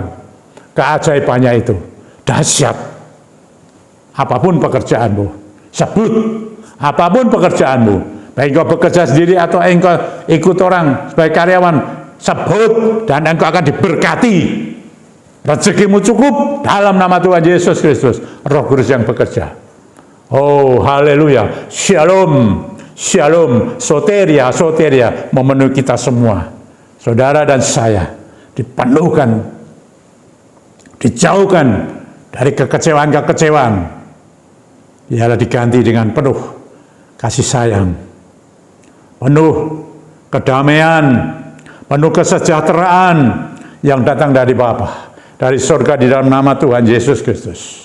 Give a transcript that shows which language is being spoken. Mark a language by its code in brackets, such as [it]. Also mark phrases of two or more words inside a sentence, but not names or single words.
[id] Keajaibannya itu dahsyat. Apapun pekerjaanmu, sebut apapun pekerjaanmu, baik engkau bekerja sendiri atau engkau ikut orang sebagai karyawan, sebut dan engkau akan diberkati. Rezekimu cukup dalam nama Tuhan Yesus Kristus. Roh Kudus yang bekerja. Oh, haleluya. Shalom, shalom, soteria, soteria memenuhi kita semua. Saudara dan saya dipenuhkan, dijauhkan dari kekecewaan-kekecewaan. Ialah diganti dengan penuh kasih sayang, penuh kedamaian, penuh kesejahteraan yang datang dari Bapa, dari surga di dalam nama Tuhan Yesus Kristus.